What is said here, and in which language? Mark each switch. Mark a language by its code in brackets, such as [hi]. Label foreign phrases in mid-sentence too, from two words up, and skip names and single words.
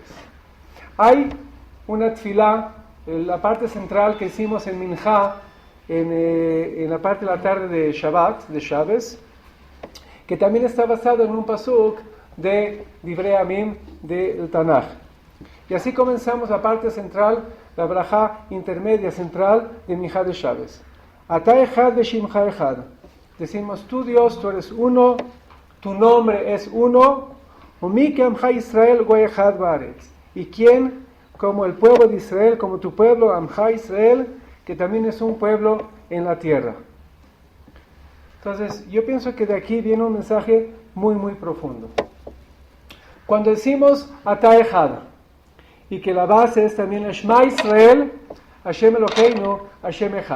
[es] Hay una tefilá, la parte central que hicimos en Minjá, en la parte de la tarde de Shabbat, de Shabbos, que también está basado en un pasuk de Divrei Amim del Tanaj. Y así comenzamos la parte central, la brajá intermedia central de Minjá de Shabbos. [he] אתה אחד ושמך אחד. [es] Decimos, tú Dios, tú eres uno, tu nombre es uno. [he] ומי כעמך ישראל גוי אחד בארץ. [es] ¿Y quién como el pueblo de Israel, como tu pueblo, [he] עמך ישראל, [es] que también es un pueblo en la tierra? Entonces, yo pienso que de aquí viene un mensaje muy profundo. Cuando decimos [he] אתה אחד, [es] y que la base es también el [he] שמע ישראל, השם אלוקינו, השם אחד.